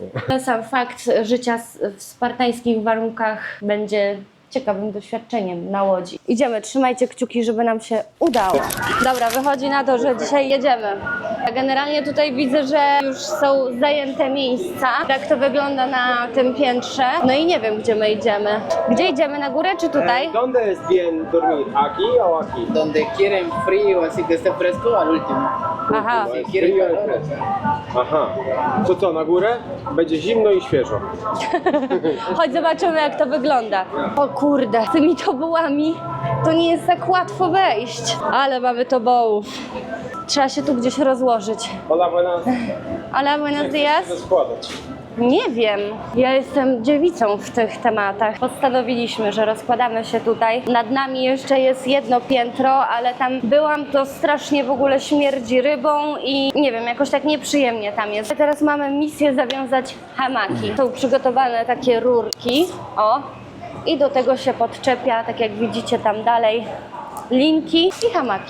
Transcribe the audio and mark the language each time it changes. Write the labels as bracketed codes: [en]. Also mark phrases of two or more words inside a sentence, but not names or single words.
[pl] Sam fakt życia w spartańskich warunkach będzie ciekawym doświadczeniem na łodzi. Idziemy, trzymajcie kciuki, żeby nam się udało. Dobra, wychodzi na to, że dzisiaj jedziemy. Generalnie tutaj widzę, że już są zajęte miejsca. Tak to wygląda na tym piętrze. No i nie wiem, gdzie my idziemy. Gdzie idziemy? Na górę czy tutaj? [es] ¿Dónde es bien dormir? ¿Aquí o aquí? Donde quieren frío, así que esté fresco, al último. Aha. Si quieren calor, [pl] Aha. To co, na górę? Będzie zimno i świeżo. Chodź zobaczymy, jak to wygląda. O kurde, z tymi tobołami to nie jest tak łatwo wejść. Ale mamy tobołów. Trzeba się tu gdzieś rozłożyć. [es] Hola, buenas. Hola, buenos días. [pl] Rozkładać. Nie wiem, ja jestem dziewicą w tych tematach. Postanowiliśmy, że rozkładamy się tutaj. Nad nami jeszcze jest jedno piętro, ale tam byłam, to strasznie w ogóle śmierdzi rybą i nie wiem, jakoś tak nieprzyjemnie tam jest. Teraz mamy misję zawiązać hamaki. Są przygotowane takie rurki, o, i do tego się podczepia, tak jak widzicie tam dalej, linki i hamaki.